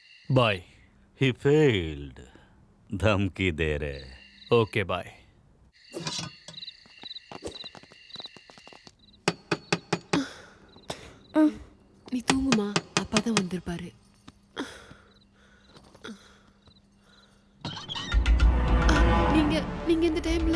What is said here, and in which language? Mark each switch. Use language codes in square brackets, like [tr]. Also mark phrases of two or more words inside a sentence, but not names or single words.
[en] बाय। He failed. [hi] धमकी दे रहे. [en] okay bye. [ta] நீ தூங்குமா, அப்பா தான் வந்திருப்பாரு. நீங்க நீங்க இந்த டைம்ல